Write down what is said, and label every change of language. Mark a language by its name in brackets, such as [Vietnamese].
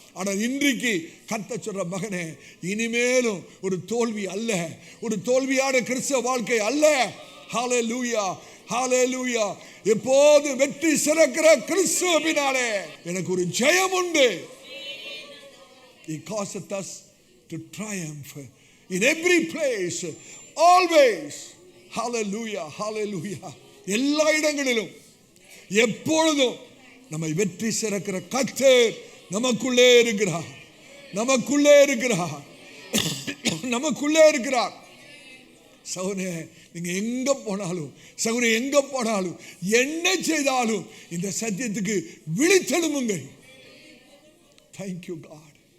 [Tamil] ஆனால் இன்றைக்கு கர்த்தர் சொல்ற, மகனே, இனிமேலும் ஒரு தோல்வி அல்ல, ஒரு தோல்வியான கிறிஸ்தவ வாழ்க்கை அல்ல. ஹல்லேலூயா, ஹல்லேலூயா. எப்போது வெற்றி சிறக்கிற கிறிஸ்துவினாலே எனக்கு ஒரு ஜெயம் உண்டு. [English] He causeth us to triumph in every place, always. Hallelujah, hallelujah. [Tamil] எல்லா இடங்களிலும் எப்பொழுதும் நம்மை வெற்றி சிறக்கிற கர்த்தர் நமக்குள்ளே இருக்கிறார், நமக்குள்ளே இருக்கிறார், நமக்குள்ளே இருக்கிறார். சகோதரே, நீங்க எங்க போனாலும், சகோதரி எங்க போனாலும், என்ன செய்தாலும் இந்த சத்தியத்துக்கு விழித்தெழும்புங்கள். [English] Thank you God.